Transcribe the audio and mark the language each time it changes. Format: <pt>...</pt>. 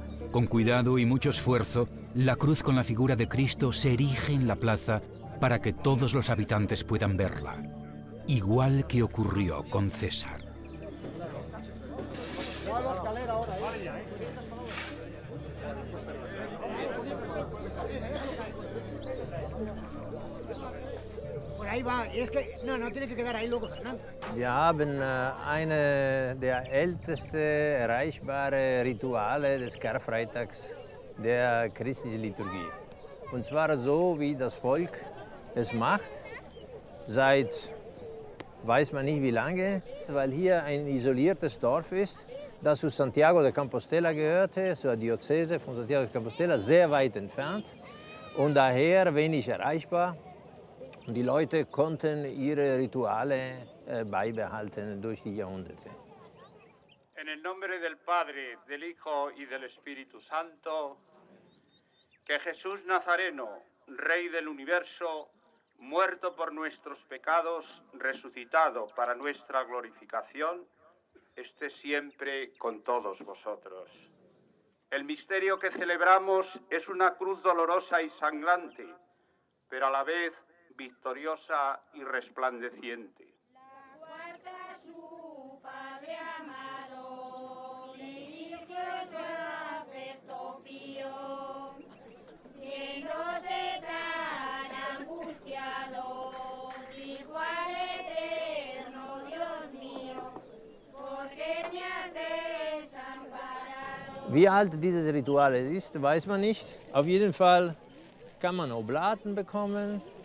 <es>Con cuidado y mucho esfuerzo, la cruz con la figura de Cristo se erige en la plaza para que todos los habitantes puedan verla, igual que ocurrió con César. Por ahí va, y es que no tiene que quedar ahí luego, Fernando.</es> <de>Wir haben eine der ältesten erreichbaren Rituale des Karfreitags der christlichen Liturgie. Und zwar so, wie das Volk es macht, seit weiß man nicht wie lange, weil hier ein isoliertes Dorf ist, das zu Santiago de Compostela gehörte, zur Diözese von Santiago de Compostela, sehr weit entfernt und daher wenig erreichbar. Und die Leute konnten ihre Rituale beibehalten durch die Jahrhunderte.</de> <es>En el nombre del Padre, del Hijo y del Espíritu Santo, que Jesús Nazareno, Rey del universo, muerto por nuestros pecados, resucitado para nuestra glorificación, esté siempre con todos vosotros. El misterio que celebramos es una cruz dolorosa y sangrante, pero a la vez victoriosa y resplandeciente. Guarda su Padre amado, religioso afecto pío, viéndose tan angustiado, dijo al eterno Dios mío, ¿por qué me has desamparado?</es> <de>Wie alt dieses Ritual ist, weiß man nicht. Auf jeden Fall kann man Oblaten bekommen.</de>